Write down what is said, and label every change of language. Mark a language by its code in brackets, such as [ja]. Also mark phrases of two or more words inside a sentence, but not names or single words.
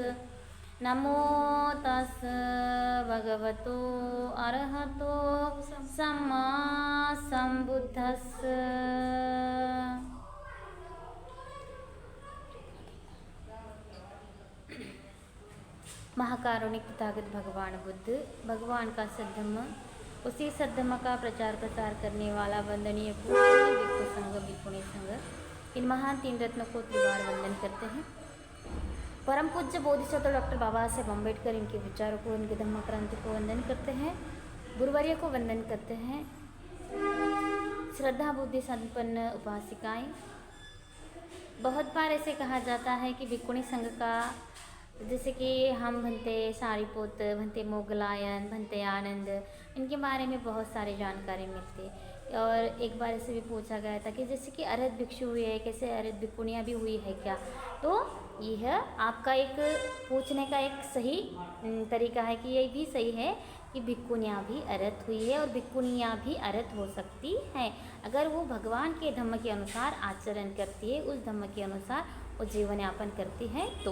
[pi] नमो तस् भगवतो अरहतो सम्मा सम्बुद्धस्स। [hi] महाकारुणिक तथागत भगवान बुद्ध, भगवान का सद्धम्म, उसी सद्धम्म का प्रचार प्रसार करने वाला वंदनीय पूज्य भिक्षु संघ, भिक्षुणी संघ, इन महान तीन रत्नों को त्रिवार वंदन करते हैं। परम पूज्य बोधिसत्व डॉक्टर बाबा साहेब अम्बेडकर, इनके विचारों को, इनके धम्म क्रांति को वंदन करते हैं। गुरुवर्य को वंदन करते हैं। श्रद्धा बुद्धि संपन्न उपासिकाएं। बहुत बार ऐसे कहा जाता है कि भिक्षुणी संघ का, जैसे कि हम भंते सारीपुत, भंते मोगलायन, भंते आनंद, इनके बारे में बहुत सारी जानकारी मिलती। और एक बार ऐसे भी पूछा गया था कि जैसे कि अरहत भिक्षु हुई है, कैसे अरहत भिक्षुणियाँ भी हुई है क्या? तो यह आपका एक पूछने का एक सही तरीका है कि ये भी सही है कि भिक्षुणियाँ भी अरहत हुई है और भिक्षुणियाँ भी अरहत हो सकती हैं, अगर वो भगवान के धम्म के अनुसार आचरण करती है, उस धम्म के अनुसार वो जीवन यापन करती है।